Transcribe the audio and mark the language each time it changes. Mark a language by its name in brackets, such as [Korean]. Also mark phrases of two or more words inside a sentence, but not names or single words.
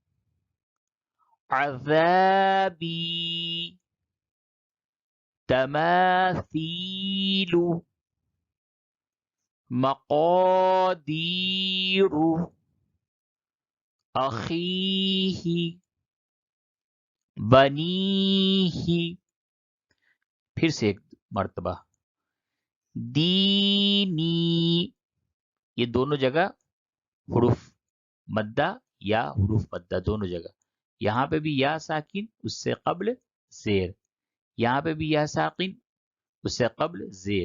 [Arabic] عذابی، تماثیل، مقادیر، أخيه، بنيه, [Urdu] پھر سے ایک مرتبہ، دینی، یہ دونوں جگہ حروف مدہ یا حروف مدہ دونوں جگہ. یہاں پہ بھی یا ساکن، اس سے قبل زیر، یہاں پہ بھی یا ساکن، اس سے قبل زیر.